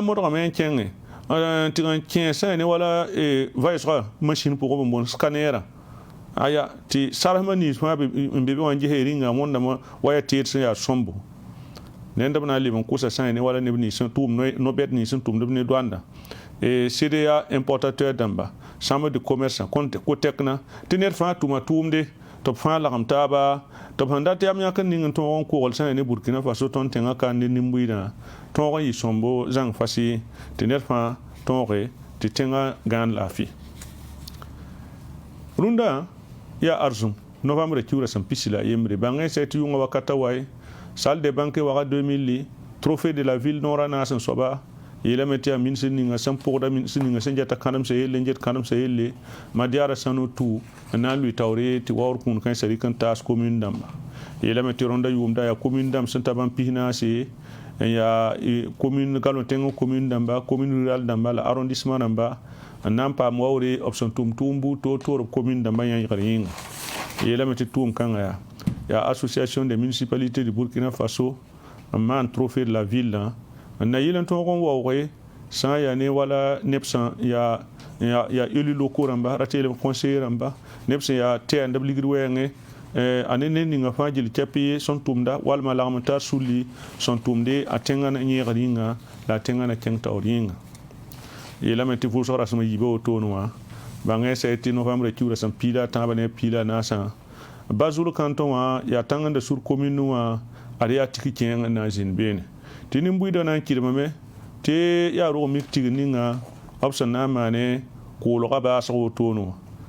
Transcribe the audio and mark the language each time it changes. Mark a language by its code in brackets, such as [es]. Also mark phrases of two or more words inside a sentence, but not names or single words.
[mos] modgame n kẽnge tɩg n kẽ sã ne wala vaɩsga machine pʋgẽ n boond scanneerã aya tɩ sarsmã niis fãa n be be wã n gese rĩnga wõndame wa yaa teed sẽn yaa sõmbo ned b na n leb n kʋsa sã ne wala neb nins sẽn tʋʋm no-bɛd nins sẽn tʋmd b ne doanda sɩd yaa importateur dãmba [fr] chambre de commerce [mos] ko-tɛkna tɩ ned fãa tʋma tʋʋmde tɩ b fãa lagem taaba tɩ b sẽn dat yam yãk n ning n tõog n kogl sã ne burkina faso tõnd tẽngã ka ne nim-buɩɩdã tõog n yɩ sõmbo zãng fasi tɩ ned fãa tõoge tɩ tẽngã gãan laafɩ rũndã yaa arzum novembre kiuurã sẽn pisi la yembre bãngẽ sɛ tɩ yʋngã wakata wa [fr] salle de banque [mos] waga 2000 [fr] trophée de la ville [mos] noorã naas n soaba yeelame tɩ yaa minsr ninga sẽn pʋgda minsr ninga sẽn gɛta kãnemsã yelle n get kãnemsã yelle madiara sãno tu n na n lʋɩ taoore tɩ waoor kũun kãensã rɩk n taas commune dãmba yeelame tɩ rõnda yʋʋmda yaa commune dãmb sẽn ta bãmb pisnaase n yaa commune galõ-tẽng commune dãmba [fr] commune rural [mos] dãmba la arrondissement dãmba n na n paam waoore b sẽn tʋʋm tʋʋmbu toor b commune dãmba yãyegr yĩnga yeelame tɩ tʋʋm kãngã yaa [fr] association des municipalités de Burkina Faso [mos] n maan [fr] trophée de la ville [mos] n na yɩl n tõog n waooge sã n yaa ne wala neb sẽn yaa [fr] élu locaux [mos] rãmba ra teelem conseiller rãmba neb sẽn yaa tɛɛndb ligd wɛɛngẽ a ne ninga fãa gil kɛp ye sẽn tʋmda walma lagm n tar sũli sẽn tʋmde a tẽngã na yẽegr yĩnga la a tẽngã na kẽng taoor yĩnga yeelame tɩ vʋʋsg rasem yiiba wotone wã bãngẽ sɛ tɩ novembre kiuura sẽn piila a tãabã ne a piila a naasã Bazul canton wã yaa tãngẽnda sur commune wã ad yaa tik kẽeng n na n zĩnd beene tɩ nin-buɩɩdã na n kɩdmame tɩ yaa rog mik tigr ninga b sẽn na n maane koolga baasg wotone wã